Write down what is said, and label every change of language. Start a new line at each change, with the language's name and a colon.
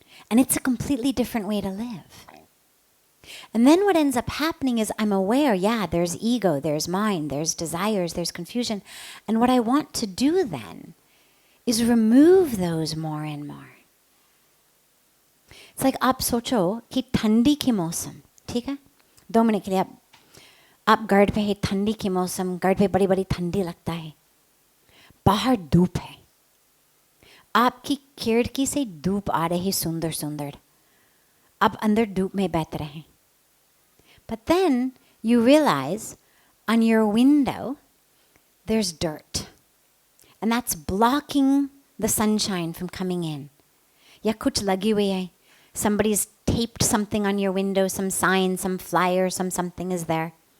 English: And it's a completely different way to live. And then what ends up happening is I'm aware, yeah, there's ego, there's mind, there's desires, there's confusion. And what I want to do then is remove those more and more. It's like
Hindi: आप सोचो कि ठंडी की मौसम, ठीक है? 2 minute के लिए आप गार्ड पे है, ठंडी की मौसम, गार्ड पे बड़ी बड़ी ठंडी लगता है, बाहर धूप है, आपकी खिड़की से धूप आ रही सुंदर सुंदर, अब अंदर धूप में बैठ रहे हैं.
English: But then you realize on your window there's dirt. And that's blocking the sunshine from coming in.
Hindi: Ya kuch lagi hui hai.
English: Somebody's taped something on your window, some sign, some flyer, something is there.